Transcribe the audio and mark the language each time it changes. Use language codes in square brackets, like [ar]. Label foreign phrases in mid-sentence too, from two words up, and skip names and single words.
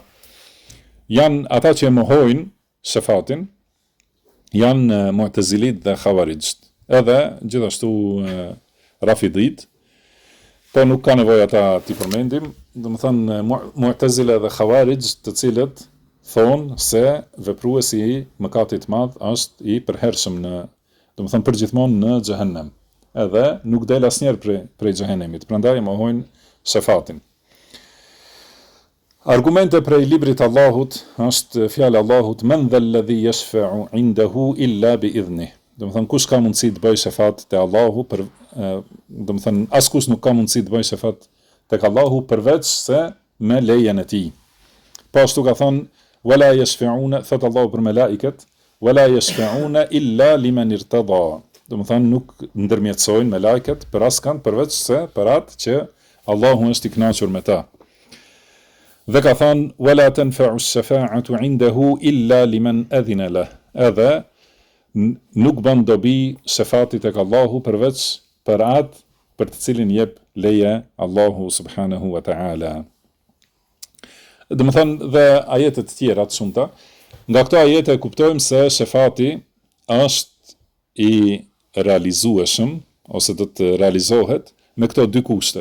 [sq] Janë ata që e mohojnë shefatin, janë Mu'tazilit dhe Khawarijt, edhe gjithashtu Rafidit, po nuk ka nevojë ata t'i përmendim, domethënë Mu'tazila dhe Khawarijt, të cilët thonë se vepruesi i mëkatit madh është i përhershëm domethënë përgjithmonë në xhehenem, edhe nuk del asnjëherë prej xhehenemit, prandaj mohojnë shefatin. Argumente prej librit Allahut është fjala Allahut [ar] من ذا الذي يشفع عنده إلا بإذنه. [sq] Domethënë kush ka mundësi të bëjë shefat te Allahu domethënë askush nuk ka mundësi të bëjë shefat tek Allahu përveç se me lejen e tij. Po ashtu ka thënë [ar] ولا يشفعون [sq] thot Allahu për melaiket [ar] ولا يشفعون إلا لمن ارتضى. [sq] Domethënë nuk ndërmjetësojnë melaiket për askënd përveç se për atë që Allahu është i kënaqur me ta. Dhe ka thënë [ar] ولا تنفع الشفاعة عنده إلا لمن أذن له. [sq] Edhe nuk bën dobi shefati tek Allahu përveç për atë për të cilin jep leje Allahu [ar] سبحانه وتعالى. [sq] Domethënë dhe ajetet tjera të shumta. Nga këto ajete kuptojmë se shefati është i realizueshëm ose do të realizohet me këto dy kushte.